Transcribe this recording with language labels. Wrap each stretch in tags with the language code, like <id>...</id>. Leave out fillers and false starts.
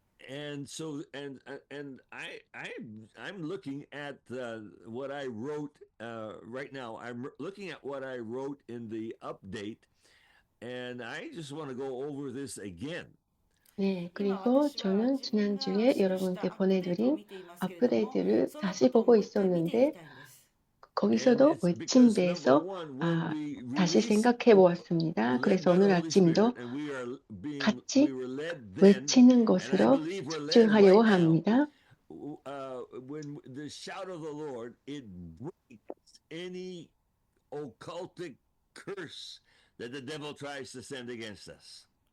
<en>And so, I'm looking at what I wrote right now. I'm looking at what I wrote in the update, and I just want to go over this again.</en> <ko>네, 그리고 저는 지난주에 여러분께 보내드린 업그레이드를 다시 보고 있었는데 거기서도 외침에 대해서 다시 생각해 보았습니다. 그래서 오늘 아침도 같이 외치는 것으로 집중하려고 합니다.</ko> <en>When the shout of the Lord, it breaks any occultic curse that the devil tries to send against us.</en>